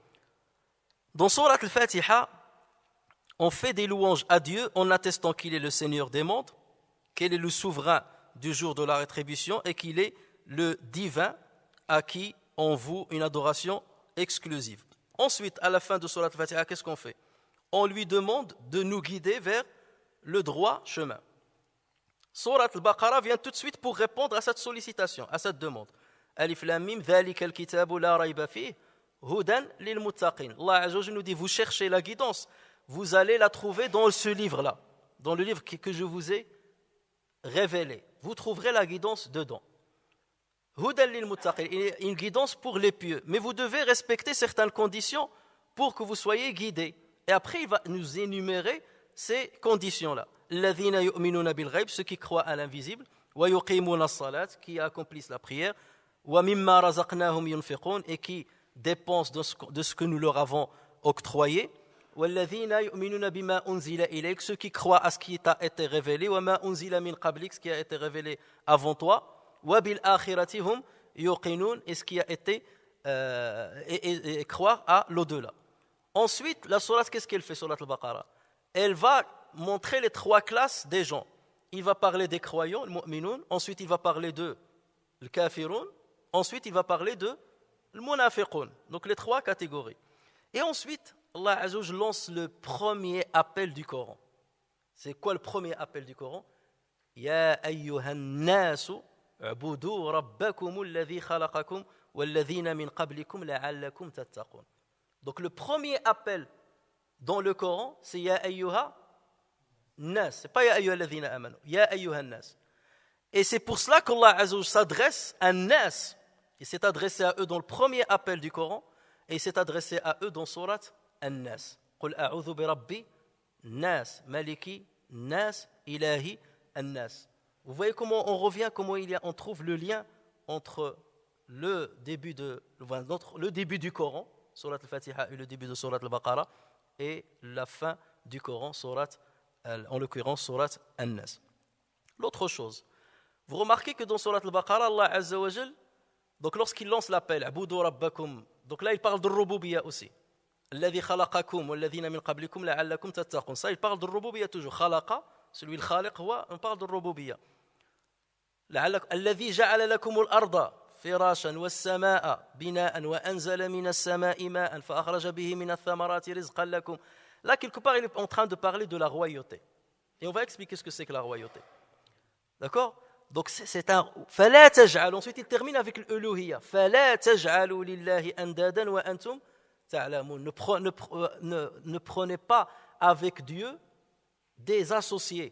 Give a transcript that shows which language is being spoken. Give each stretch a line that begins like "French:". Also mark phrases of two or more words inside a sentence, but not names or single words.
French: Dans Surat Al-Fatiha, on fait des louanges à Dieu en attestant qu'il est le Seigneur des mondes, qu'il est le souverain du jour de la rétribution et qu'il est le divin à qui on voue une adoration exclusive. Ensuite, à la fin de Surat Al-Fatiha, qu'est-ce qu'on fait? On lui demande de nous guider vers le droit chemin. Surat Al-Baqarah vient tout de suite pour répondre à cette sollicitation, à cette demande.
Arabic: الم ذلك الكتاب لا ريب فيه هدى للمتقين.
French: Allah
Arabic: عز وجل
French: nous dit, vous cherchez la guidance, vous allez la trouver dans ce livre-là, dans le livre que je vous ai révélé. Vous trouverez la guidance dedans.
Arabic: هدى للمتقين,
French: une guidance pour les pieux. Mais vous devez respecter certaines conditions pour que vous soyez guidés. Et après, il va nous énumérer ces conditions-là.
Arabic: الذين يؤمنون بالغيب,
French: ceux qui croient à l'invisible,
Arabic: ويقيمون الصلاة,
French: qui accomplissent la prière,
Arabic: ومما رزقناهم ينفقون,
French: et qui dépensent de ce que nous leur avons octroyé.
Arabic: والذين يؤمنون بما أنزل إليك,
French: ceux qui croient à ce qui t'a été révélé,
Arabic: وما أنزل من قبلك,
French: ce qui a été révélé avant toi.
Arabic: وبالآخرة هم يوقنون,
French: et ce qui a été et croire à l'au-delà. Ensuite, la sourate, qu'est-ce qu'elle fait, Surat Al-Baqarah? Elle va montrer les 3 classes des gens. Il va parler des croyants, le mu'minun, ensuite il va parler de le kafirun, ensuite il va parler de le munafiqun. Donc les 3 catégories. Et ensuite, Allah
Arabic: عز وجل
French: lance le premier appel du Coran. C'est quoi le premier appel du Coran?
Arabic: يا أيها الناس اعبدوا ربكم الذي خلقكم وَالَّذِينَ مِنْ قَبْلِكُمْ لَعَلَّكُمْ تَتَّقُونَ.
French: Donc le premier appel dans le Coran, c'est
Arabic: يا أيها الناس.
French: C'est pas
Arabic: يا أيها الذين آمنوا. يا أيها الناس.
French: Et c'est pour cela qu'Allah
Arabic: عز وجل
French: s'adresse à Nas. Il s'est adressé à eux dans le premier appel du Coran et il s'est adressé à eux dans Surat An-Nas.
Arabic: قل أعوذ برب الناس ملك الناس إله الناس.
French: Vous voyez comment on revient, comment on trouve le lien entre le début du Coran, Surat al-Fatiha, et le début de Surat al-Baqarah, et la fin du Coran, en l'occurrence Surat An-Nas. L'autre chose, vous remarquez que dans Surat al-Baqarah, Allah
Arabic: عز وجل,
French: donc lorsqu'il lance l'appel,
Arabic: اعبدوا ربكم,
French: donc là il parle de Rububiyya aussi.
Arabic: الذي خلقكم والذين من قبلكم لعلكم تتقون.
French: Ça il parle de Rububiyya toujours. Khalaqa, celui le khaliq, on parle de Rububiyya.
Arabic: الذي جعل لكم الأرض فراشا والسماء بناء وأنزل من السماء ماء فأخرج به من الثمرات رزقا لكم.
French: Là quelque part il est en train de parler de la royauté. Et on va expliquer ce que c'est que la royauté. D'accord? Donc c'est un
Arabic: فلا تجعل.
French: Ensuite il termine avec l'uluhiyya.
Arabic: فلا تجعلوا لله أندادا وأنتم تعلمون.
French: Ne prenez pas avec Dieu des associés.